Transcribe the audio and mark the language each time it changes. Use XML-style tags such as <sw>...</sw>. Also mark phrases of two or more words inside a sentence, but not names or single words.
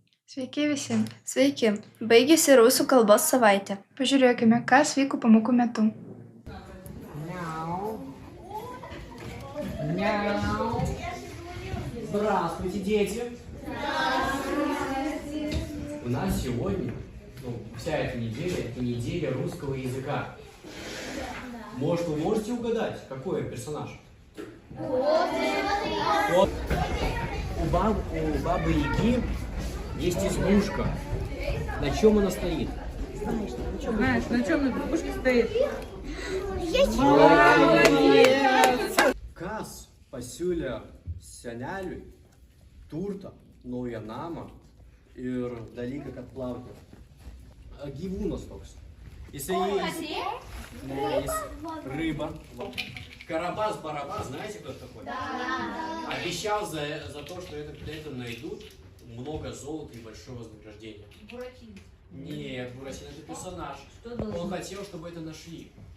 <lt>Sveiki visi. Sveiki, baigėsi rusų kalbos savaitė. Pažiūrėkime, kas vyko pamokų metu. Мяу.</lt> <ru>Здравствуйте, дети. Здравствуйте. У нас сегодня, вся эта неделя, это неделя русского языка. Может, вы можете угадать, какой персонаж? Вот. У бабы Яги есть избушка. На чем она стоит? Знаешь, на чем избушка стоит?</ru> <lt>Kas pasiūlė seneliui turtą, naują namą ir dalyką, kad plauti. Gyvūnas toks. Jisai рыба.</lt> <ru>Карабас-барабас, знаете, кто такой? Да. Обещал за то, что это найдут много золота и большое вознаграждение. Буратино. Нет, Буратино это персонаж. Он хотел, чтобы это нашли.</ru>